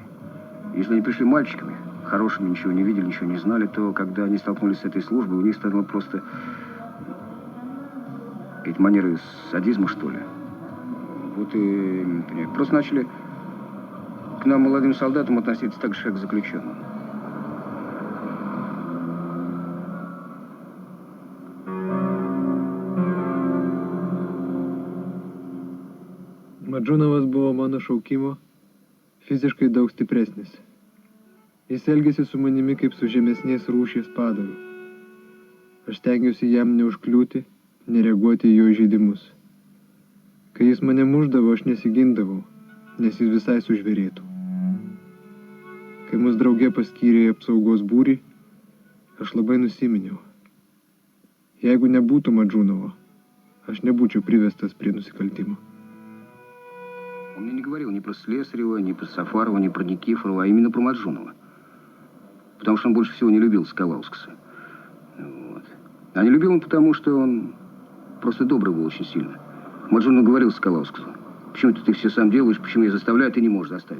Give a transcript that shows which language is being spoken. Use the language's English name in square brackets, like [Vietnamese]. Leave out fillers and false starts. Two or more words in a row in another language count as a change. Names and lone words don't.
[Russian] Если они пришли мальчиками, хорошими, ничего не видели, ничего не знали, то, когда они столкнулись с этой службой, у них стало просто какие-то манеры садизма, что ли. Вот и просто начали к нам, молодым солдатам, относиться так же, как к заключенным. [Lithuanian] Madžūnavas buvo mano šaukimo fiziškai daug stipresnis. Jis elgėsi su manimi kaip su žemesnės rūšies padaru. Aš stengiausi jam neužkliūti, nereaguoti į jo įžeidimus. Kai jis mane muždavo, aš nesigindavau, nes jis visai sužvėrėtų. Kai mus drauge paskyrė į apsaugos būrį, aš labai nusiminiau. Jeigu nebūtų Madžūnavo, Aš nebūčiau privestas prie nusikaltimo. [Russian] Он мне не говорил ни про Слесарева, ни про Сафарова, ни про Никифорова, а именно про Маджунова. Потому что он больше всего не любил Соколаускаса. Вот. А не любил он потому, что он просто добрый был очень сильно. Маджунов говорил Соколаускасу: почему ты все сам делаешь, почему я заставляю, ты не можешь заставить.